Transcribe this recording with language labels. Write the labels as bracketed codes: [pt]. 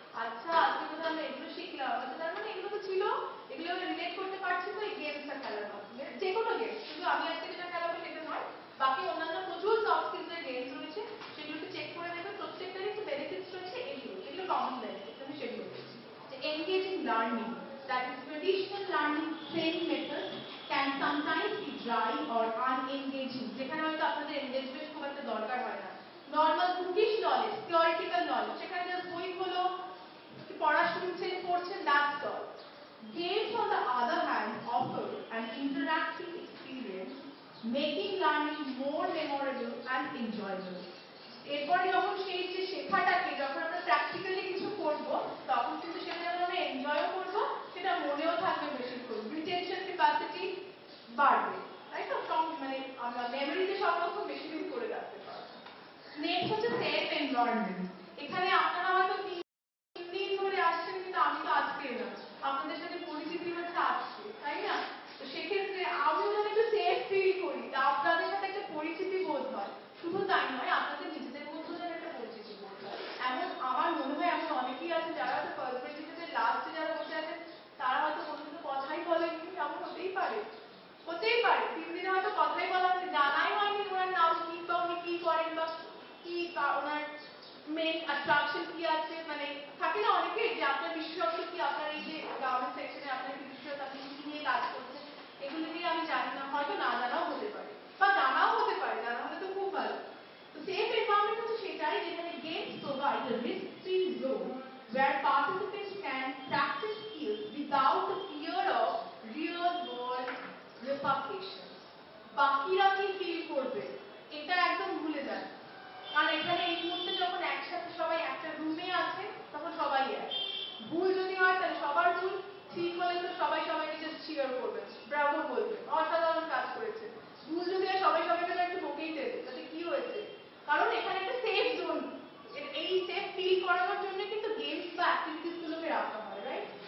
[bn] আচ্ছা আজকে তো আমরা এগুলো শিখলাম, আচ্ছা তার মানে এগুলো তো ছিল, এগুলো আমরা রিলেট করতে পারছি তো এই গেমসটা খেলার মাধ্যমে, যে কোনো গেম, শুধু আমি আজকে যেটা খেলাবো সেটা নয়, বাকি অন্যান্য প্রচুর সফট স্কিলসের গেমস রয়েছে, সেগুলোকে চেক করে দেখবেন প্রত্যেকটারই একটু বেনিফিটস রয়েছে। এগুলো কমন বেনিফিটস, আমি সেগুলো বলছি। [en] engaging learning, that is traditional learning training methods can sometimes be dry or unengaging, [bn] যেখানে হয়তো আপনাদের এনগেজমেন্ট খুব একটা দরকার হয় না। Normal bookish knowledge, theoretical knowledge, সেখানে জাস্ট বই খোলো, পড়া শুনছেন, পড়ছেন, [en] that's all. Games on the other hand offer an interactive experience, making learning more memorable and enjoyable. [bn] এরপরে যখন সেই যে শেখাটাকে যখন আমরা প্র্যাকটিক্যালি কিছু করব, তখন কিন্তু সেটা যখন আমরা এনজয়ও করব, সেটা মনেও থাকবে বেশিক্ষণ, রিটেনশন ক্যাপাসিটি বাড়বে, তাই তো, মানে আমরা মেমোরিতে সংরক্ষণ বেশি দিন করে রাখতে পারবো। নেক্সট হচ্ছে সেফ এনভায়রনমেন্ট। এখানে আপনারা হয়তো 3 দিন ধরে আসছেন, কিন্তু আমি তো আজকে না, আপনাদের সাথে পরিচিতি হচ্ছে আজকে, তাই না? তো সেক্ষেত্রে আমিও যেন একটু সেফ ফিল করি, আপনাদের সাথে একটা পরিচিতি বোধ হয়, শুধু তাই নয় আপনাদের নিজেদের মধ্যে যেন একটা পরিচিতি বোধ হয়। এমন আমার মনে হয় এমন অনেকেই আছে যারা হয়তো ফার্স্ট বেঞ্চিতে লাস্টে যারা বসে আছেন, তারা হয়তো কোনোদিনও কথাই বলেনি, এমন হতেই পারে, হতেই পারে 3 দিনে হয়তো কথাই বলা হয়নি, জানাই হয়নি ওনার নাম কি বা উনি কি করেন বা কি ওনার মেইন অ্যাট্রাকশন কি আছে, মানে থাকে না অনেকে যে আপনার বিশেষত্ব কি, আপনার এই যে গার্মেন্ট সেকশনে আপনার কি বিশেষত্ব, আপনি কি নিয়ে কাজ করছেন, এগুলো নিয়ে আমি জানি না, হয়তো না জানাও হতে পারে বা জানাও হতে পারে, জানা হলে তো খুব ভালো। [en] তো safe environment [bn] হচ্ছে সেটাই যেখানে [en] Games provide a risk-free zone where participants can practice skills without the fear of real world repercussions. [bn] বাকিরা কি ফিল করবে এটা একদম ভুলে যান, কারণ এখানে এই মুহূর্তে যখন একসাথে সবাই একটা রুমে আছে তখন সবাই এক, ভুল যদি হয় তাহলে সবার ভুল, ঠিক হলে তো সবাই সবাইকে জাস্ট চিয়ার করবে, ব্রাভো বলবে, অসাধারণ কাজ করেছে, ভুল যদি হয় সবাই সবাইকে একটু বকেই দেবে, তাতে কি হয়েছে, কারণ এখানে একটা সেফ জোন, এই সেফ ফিল করানোর জন্য কিন্তু গেমস বা অ্যাক্টিভিটিস গুলোকে রাখা হয়, রাইট?